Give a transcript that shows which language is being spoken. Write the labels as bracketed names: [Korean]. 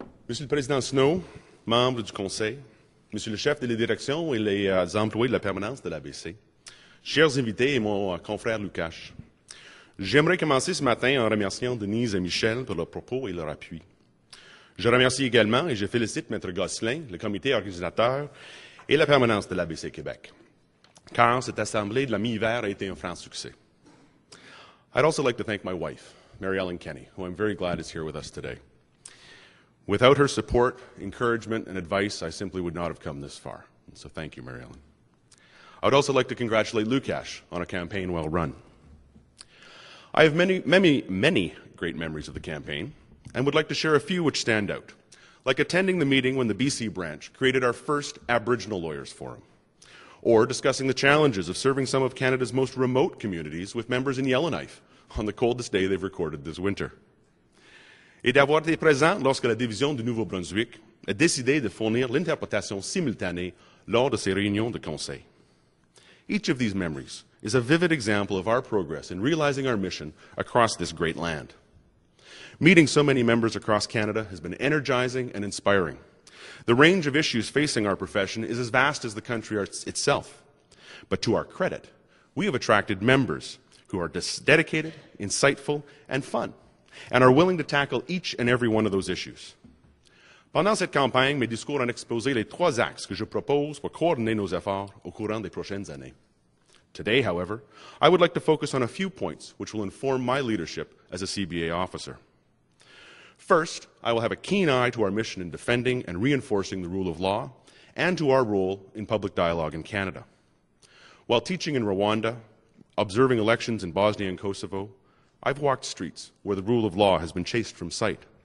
[French] Monsieur le Président Snow, membres du Conseil, Monsieur le chef de la direction et les employés de la permanence de l'ABC, chers invités et mon confrère Lucas, j'aimerais commencer ce matin en remerciant Denise et Michel pour leurs propos et leur appui. Je remercie également et je félicite Maître Gosselin, le comité organisateur et la permanence de l'ABC Québec, car cette assemblée de la mi-hiver a été un franc succès. [English] I'd also like to thank my wife, Mary Ellen Kenny, who I'm very glad is here with us today. Without her support, encouragement, and advice, I simply would not have come this far. So thank you, Mary Ellen. I would also like to congratulate Lukash on a campaign well run. I have many great memories of the campaign, and would like to share a few which stand out, like attending the meeting when the BC branch created our first Aboriginal Lawyers Forum, or discussing the challenges of serving some of Canada's most remote communities with members in Yellowknife on the coldest day they've recorded this winter. [French] Et d'avoir été présent lorsque la division du Nouveau-Brunswick a décidé de fournir l'interprétation simultanée lors de ses réunions de conseil. [English] Each of these memories is a vivid example of our progress in realizing our mission across this great land. Meeting so many members across Canada has been energizing and inspiring. The range of issues facing our profession is as vast as the country itself. But to our credit, we have attracted members who are dedicated, insightful, and fun, and are willing to tackle each and every one of those issues. [French] Pendant cette campagne, mes discours ont exposé les trois axes que je propose pour coordonner nos efforts au courant des prochaines années. [English] Today, however, I would like to focus on a few points which will inform my leadership as a CBA officer. First, I will have a keen eye to our mission in defending and reinforcing the rule of law and to our role in public dialogue in Canada. While teaching in Rwanda, observing elections in Bosnia and Kosovo, I've walked streets where the rule of law has been chased from sight.